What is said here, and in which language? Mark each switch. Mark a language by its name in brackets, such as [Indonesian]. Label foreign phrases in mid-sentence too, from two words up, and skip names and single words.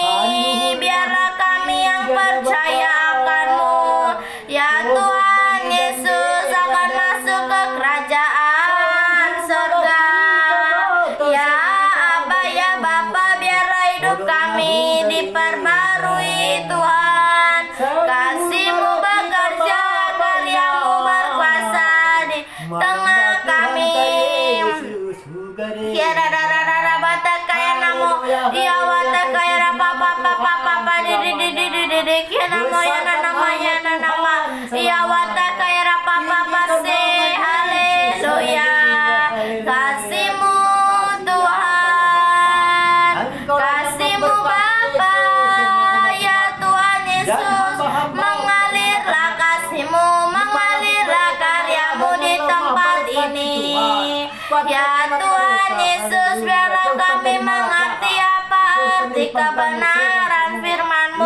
[Indonesian] Biarlah kami yang percaya akan-Mu, ya Tuhan Yesus, akan masuk ke kerajaan surga. Ya Aba ya Bapa, biarlah hidup kami diperbarui Tuhan. Kasih-Mu bekerja, karya-Mu berkuasa di tengah kami. Ya rara bata kaya namo ya wata kaya rapa papa di ya namo ya nama ya nama ya wata kaya rapa papa se. Haleluya, kasih-Mu Tuhan, kasih-Mu Bapa, ya Tuhan Yesus, mengalirlah kasih-Mu, Ya Tuhan Yesus, biarlah kami mengerti apa arti kebenaran firman-Mu.